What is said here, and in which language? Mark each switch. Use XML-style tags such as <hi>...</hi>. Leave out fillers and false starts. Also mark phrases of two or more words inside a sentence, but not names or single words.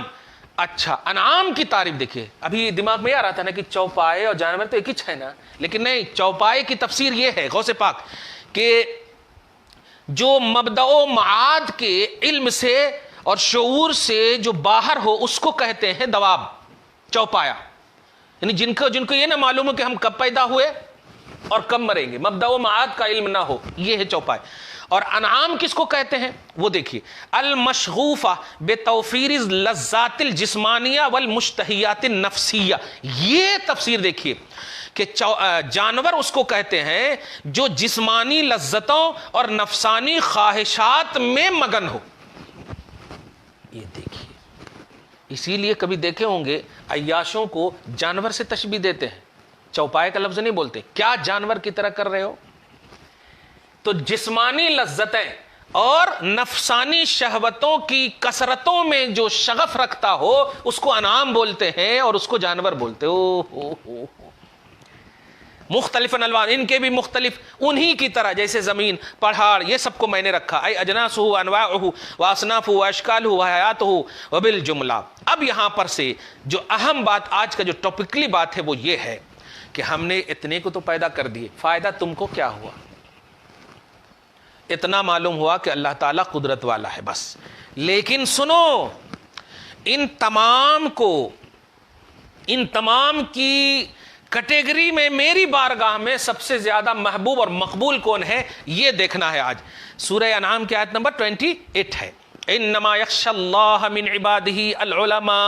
<ur>اچھا، انعام کی تعریف دیکھیے۔ ابھی دماغ میں آ رہا تھا نا کہ چوپائے اور جانور تو ایک ہی ہے نا، لیکن نہیں، چوپائے کی تفسیر یہ ہے غوثِ پاک کہ جو مبدأ و معاد کے علم سے اور شعور سے جو باہر ہو اس کو کہتے ہیں دواب، چوپایہ. یعنی جن کو یہ نہ معلوم ہو کہ ہم کب پیدا ہوئے اور کب مریں گے، مبدأ و معاد کا علم نہ ہو، یہ ہے چوپائے. اور انعام کس کو کہتے ہیں وہ دیکھیے,</ur> <ar>المشغوفة بتوفير لذات الجسمانية والمشتهيات النفسية.</ar> <ur>یہ تفسیر دیکھیے کہ جانور اس کو کہتے ہیں جو جسمانی لذتوں اور نفسانی خواہشات میں مگن ہو. یہ دیکھیے، اسی لیے کبھی دیکھے ہوں گے عیاشوں کو جانور سے تشبیہ دیتے ہیں، چوپائے کا لفظ نہیں بولتے، کیا جانور کی طرح کر رہے ہو. تو جسمانی لذتیں اور نفسانی شہوتوں کی کثرتوں میں جو شغف رکھتا ہو اس کو انعام بولتے ہیں اور اس کو جانور بولتے ہو.</ur> <ar>مختلفا ألوان,</ar> <ur>ان کے بھی مختلف انہیں کی طرح، جیسے زمین، پہاڑ، یہ سب کو میں نے رکھا.</ur> <ar>أي أجناسه أنواعه وأصنافه وأشكاله وحياته وبالجملة.</ar> <ur>اب یہاں پر سے جو اہم بات، آج کا جو ٹاپکلی بات ہے وہ یہ ہے کہ ہم نے اتنے کو تو پیدا کر دیے، فائدہ تم کو کیا ہوا? اتنا معلوم ہوا کہ اللہ تعالیٰ قدرت والا ہے بس. لیکن سنو، ان تمام کی کیٹیگری میں میری بارگاہ میں سب سے زیادہ محبوب اور مقبول کون ہے، یہ دیکھنا ہے. آج سورہ انعام کی آیت نمبر 28 ہے،</ur> <ar>انما یخشی اللہ من عبادہ العلماء.</ar>